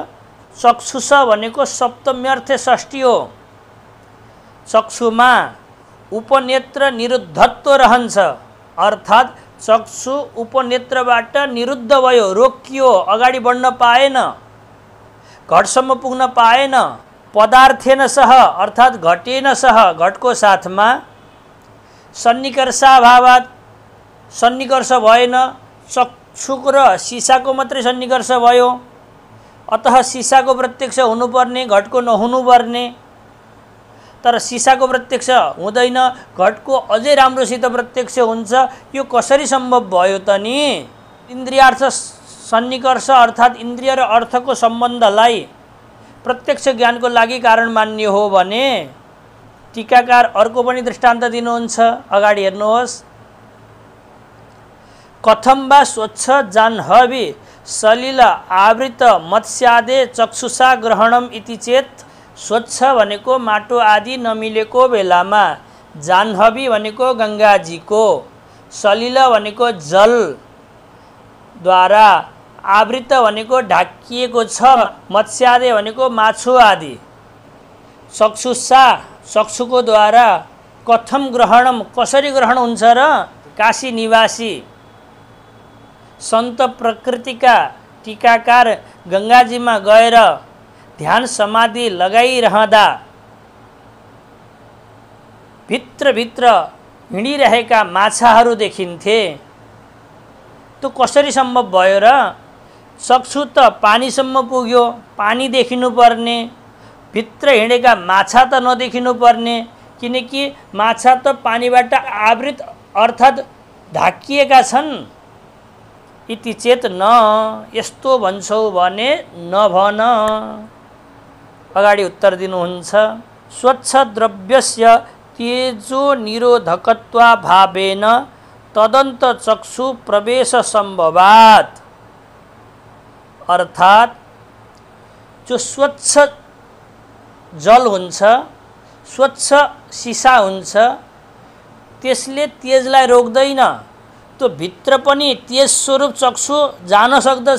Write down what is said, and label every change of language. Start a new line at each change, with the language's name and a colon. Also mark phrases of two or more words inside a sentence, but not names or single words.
Nepali: चक्षुष भनेको
Sanskrit: सप्तम्यर्थे षष्ठी
Nepali: हो। चक्षुमा उपनेत्र निरुद्धत्व रहन्छ। अर्थात् चक्षु उपनेत्रबाट निरुद्ध भयो, रोकियो, अगाडि बढ्न पाएन, घटसम्म पुग्न पाएन।
Sanskrit: पदार्थेन सह
Nepali: अर्थात्
Sanskrit: घटेन सह
Nepali: घटको साथमा सन्निकर्षाभावात् सन्निकर्ष भएन। चक्षुको र सिसाको मात्रै सन्निकर्ष भयो। अतः सिसाको प्रत्यक्ष हुनुपर्ने, घटको नहुनुपर्ने। तर सिसाको प्रत्यक्ष हुँदैन, घटको अझै राम्रोसित प्रत्यक्ष हुन्छ। यो कसरी सम्भव भयो त नि? इन्द्रियार्थ सन्निकर्ष अर्थात् इन्द्रिय र अर्थको सम्बन्धलाई प्रत्यक्ष ज्ञानको लागि कारण मान्य हो भने टीकाकार अर्को पनि दृष्टान्त दिनुहुन्छ। अगाडि हेर्नुहोस्।
Sanskrit: कथम वा स्वच्छ जाह्नवी सलिल आवृत मत्स्यादे चक्षुषा ग्रहणम इति चेत
Nepali: स्वच्छ भनेको माटो आदि नमिलेको बेलामा, जाह्नवी भनेको गङ्गाजीको, सलिल भनेको जलद्वारा, आवृत भनेको ढाकिएको छ, मत्स्यादे भनेको माछो आदि, चक्षुषा चक्षुको द्वारा,
Sanskrit: कथम ग्रहणम
Nepali: कसरी ग्रहण हुन्छ र, काशी निवासी सन्त प्रकृतिका टीकाकार गङ्गाजीमा गएर ध्यान समाधि लगाइरहँदा भित्रभित्र हिँडिरहेका माछाहरू देखिन्थे। त्यो कसरी सम्भव भयो र? चक्षु त पानीसम्म पुग्यो, पानी देखिनुपर्ने, भित्र हिँडेका माछा त नदेखिनुपर्ने, किनकि माछा त पानीबाट आवृत अर्थात् ढाकिएका छन्।
Sanskrit: इति चेत न,
Nepali: यस्तो भन्छौ भने नभन। अगाडि उत्तर दिनुहुन्छ।
Sanskrit: स्वच्छ द्रव्यस्य तेजो निरोधकत्वाभावेन तदन्त चक्षु प्रवेश सम्भवात्।
Nepali: अर्थात् जो स्वच्छ जल हुन्छ, स्वच्छ सिसा हुन्छ, त्यसले तेजलाई रोक्दैन। त्यो भित्र पनि तेज स्वरूप चक्षु जान सक्दछ।